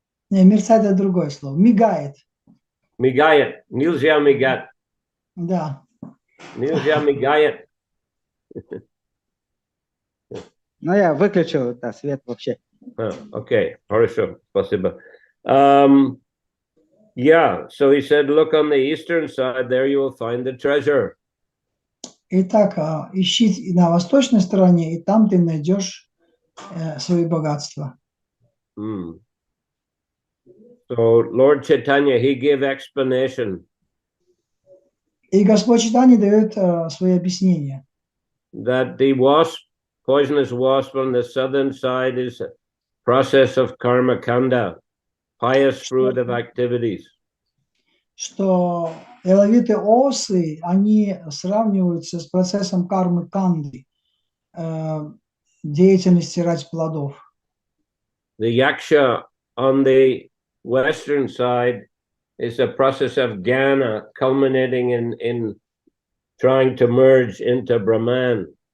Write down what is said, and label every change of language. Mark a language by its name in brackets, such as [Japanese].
[Russian] Не, мерцает это другое слово. Мигает. Мигает. Нельзя мигать. Да. Нельзя мигает. Ну, я выключил свет вообще. Okay, хорошо, спасибо. [English] Yeah, so he said, look on the eastern side, there you will find the treasure. [Russian] Итак, ищи на восточной стороне, и там ты найдешь свои богатства. [English] So Lord Chaitanya, he gave explanation. [Russian] И Господь Чайтанья дает свои объяснения. [English] That the poisonous wasp on the southern side is a process of karma kanda, pious fruit of activities. [Russian] Что ядовитые осы, они сравниваются с процессом кармы канды, деятельности ради плодов. [English] The yaksha on the western side is a process of jnana culminating in trying to merge into Brahman.